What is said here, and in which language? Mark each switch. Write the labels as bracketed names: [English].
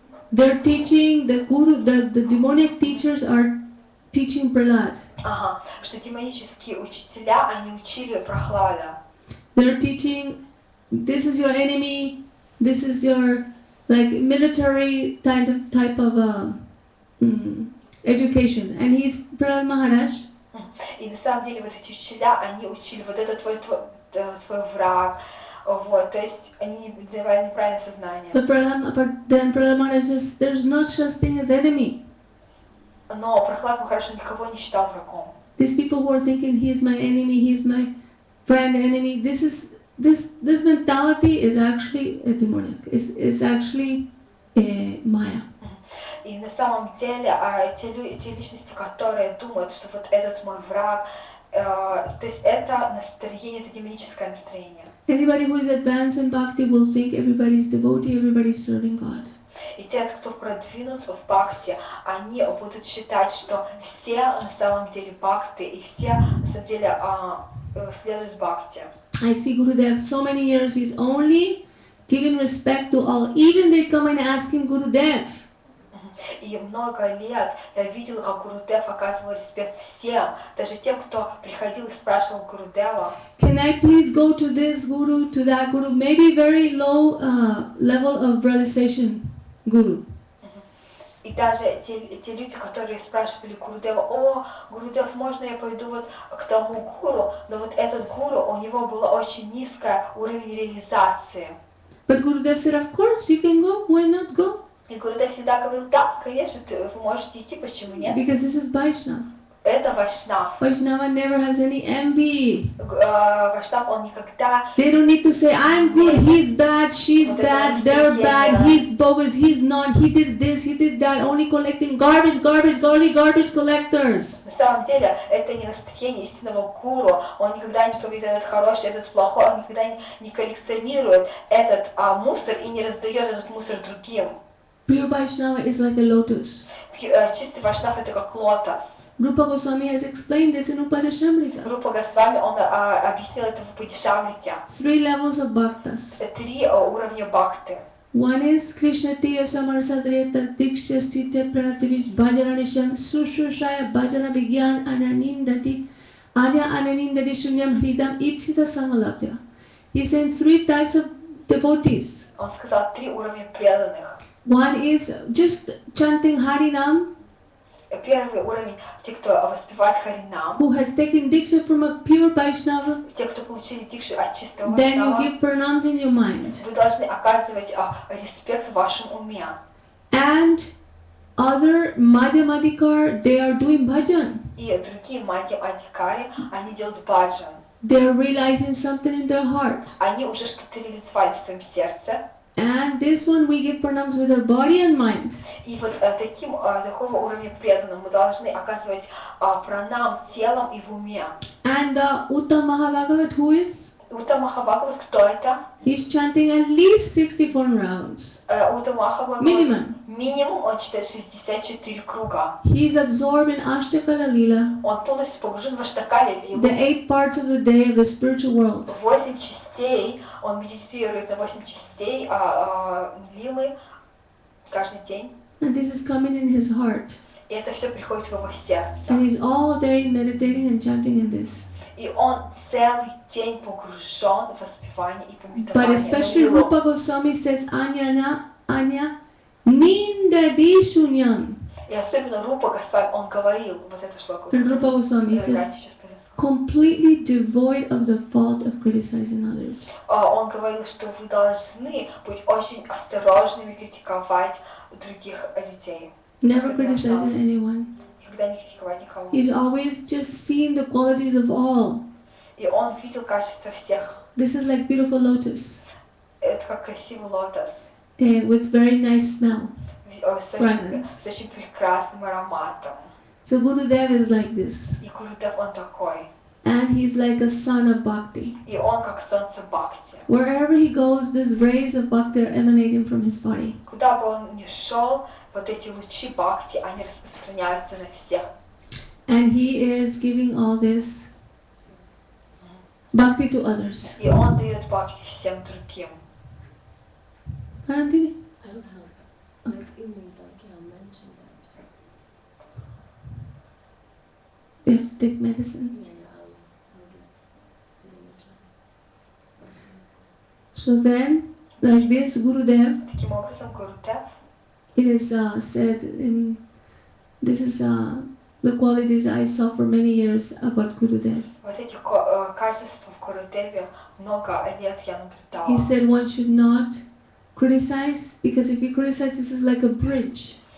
[English] They're teaching the Guru, the demoniac teachers are teaching Prahlad. [Russian] ага, что демонические учителя, они учили Прохлада. [English] They're teaching, this is your enemy, this is your like military type of education. And he's Prahlad Maharaj. [Russian] И на самом деле вот эти учителя, они учили, вот это твой враг, вот, то есть они давали неправильное сознание. [English] But then Prahlad Maharaj says, there's no such thing as enemy. [Russian] Но Прохлад Махарадж никого не считал врагом. [English] These people who are thinking he is my enemy, he is my friend, enemy, this mentality is actually a demonic. It's actually a Maya. [Russian] И на самом деле те личности, которые думают, что вот этот мой враг, то есть это настроение, это демоническое настроение. [English] Anybody who is advanced in bhakti will think everybody is devotee, everybody is serving God. [Russian] И те, кто продвинут в бхакти, они будут считать, что все на самом деле бхакты, и все на самом деле следуют бхакти. [English] I see Gurudev so many years, he's only giving respect to all. Even they come and ask him, Gurudev. [Russian] И много лет я видела, как Гурудев оказывал респект всем, даже тем, кто приходил и спрашивал Гурудева. [English] Can I please go to this guru, to that guru? Maybe very low level of realization guru. [Russian] И даже те люди, которые спрашивали Гурудева, о, Гурудев, можно я пойду вот к тому гуру? Но вот этот гуру, у него было очень низкий уровень реализации. [English] But Gurudev said, of course you can go, why not go? [Russian] И Гурудев всегда говорил, да, конечно, вы можете идти, почему нет? [English] Because this is Vaishnava. [Russian] Это Вайшнав. [English] Vaishnava never has any envy. [Russian] Вайшнав, он никогда... [English] They don't need to say, I'm good, he's bad, she's bad, they're bad, he's bogus, he's not, he did this, he did that, only collecting garbage, only garbage collectors. [Russian] На самом деле, это не настроение истинного гуру. Он никогда не говорит, этот хороший, этот плохой, он никогда не коллекционирует этот мусор и не раздает этот мусор другим. [English] Pure Vaishnava is like a lotus. [Russian] Чистый Вайшнав это как лотос. [English] Rupa Goswami has explained this in Upadeshamrita. [Russian] Группа Госвами, он объяснил это в Упадишамрите. [English] 3 levels of bhaktas. [Russian] 3 уровня бхакты. [Sanskrit] One is Krishna Tiya Samarsadreta Diksha Stitya Pranativish Bhajananisham Sushushaya Bhajana Vigyan Ananindati Anya Ananindati Shunyam Hridam Ipsita Samalabhya. [English] He sent 3 types of devotees. [Russian] Он сказал 3 уровня преданных. [English] One is just chanting Harinam, [Russian] Первый уровень те, кто воспевает Харинам, [English] who has taken Diksha from a pure Vaishnava. [Russian] те, кто получили дикшу от чистого [English] Then you [Russian] Вайшнава. [English] give pranams in your mind. [Russian] Вы должны оказывать респект в вашем уме. [English] And other Madhyamadikar, they are doing bhajan. [Russian] И другие Мадья-Адикари, они делают баджан. [English] They are realizing something in their heart. [Russian] Они уже что-то реализовали в своем сердце. [English] And this one we give pranams with our body and mind. [Russian] И вот такого уровня преданным мы должны оказывать пранам телом и в уме. [English] And the Uttam Mahabhagavat, who is? [Russian] Утта Махабхагават, кто это? [English] He's chanting at least 64 rounds. [Russian] Утта Махабхагават, минимум он читает 64 круга. [English] He is absorbed in Ashtakala Lila, [Russian] Он полностью погружен в Аштакали Лилу. [English] the 8 parts of the day of the spiritual world. [Russian] 8 частей, он медитирует на 8 частей Лилы каждый день. [English] And this is coming in his heart. [Russian] И это все приходит в его сердце. [English] And he's all day meditating and chanting in this. [Russian] И он целый день погружен в воспевание и [English] But [Russian] пометование. [English] especially Rupa Goswami says, [Sanskrit] Anya Nindadi Shunyam. [Russian] И особенно Рупа Госвами, он говорил вот это шлоку. [English] Rupa Goswami says, completely devoid of the fault of criticizing others. [Russian] Он говорил, что вы должны быть очень осторожными критиковать других людей. [English] Never criticizing anyone. [Russian] Никогда не критиковать никого. [English] He's always just seeing the qualities of all. [Russian] И он видел качество всех. [English] This is like beautiful lotus [Russian] Это как красивый лотос. [English] with very nice smell. [Russian] С очень прекрасным ароматом. [English] So Gurudev is like this. [Russian] И Гурудев он такой. [English] and he's like a sun of bhakti. [Russian] И он как солнце Бхакти. [English] Wherever he goes, these rays of bhakti are emanating from his body. [Russian] Куда бы он ни шел, вот эти лучи Бхакти, они распространяются на всех. [English] And he is giving all this bhakti to others. [Russian] И он дает Бхакти всем другим. [English] Anandini? I'll help. Like in Radhakya mentioned that. You have to take medicine. Yeah, I'll give him a chance. So then, like this, Gurudev, [Russian] Таким образом, Гурудев, [English] it is said in, this is the qualities I saw for many years about Gurudev. [Russian] вот эти качества в Гурудеве много лет я наблюдала. [English] He said one should not criticize, because if you criticize, this is like a bridge.